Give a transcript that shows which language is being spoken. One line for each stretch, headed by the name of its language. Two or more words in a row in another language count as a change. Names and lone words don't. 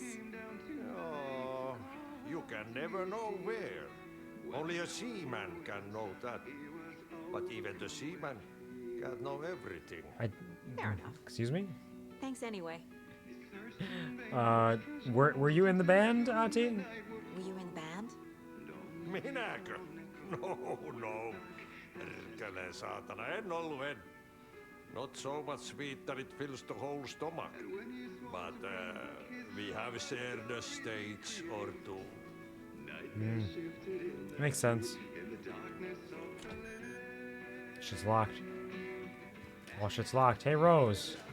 English: Oh, you can never know where. Only a seaman can know that. But even the seaman can't know everything. Fair enough. Excuse me? Thanks anyway. Were you in the band, Ati? Were you in the band?
Finnish: Minäkö? No. Perkele saatana, en ollut en.
English: Not so much sweet that it fills the whole stomach. But we have shared a stage or two. Makes sense. Shit's locked. Well, shit's locked. Hey, Rose.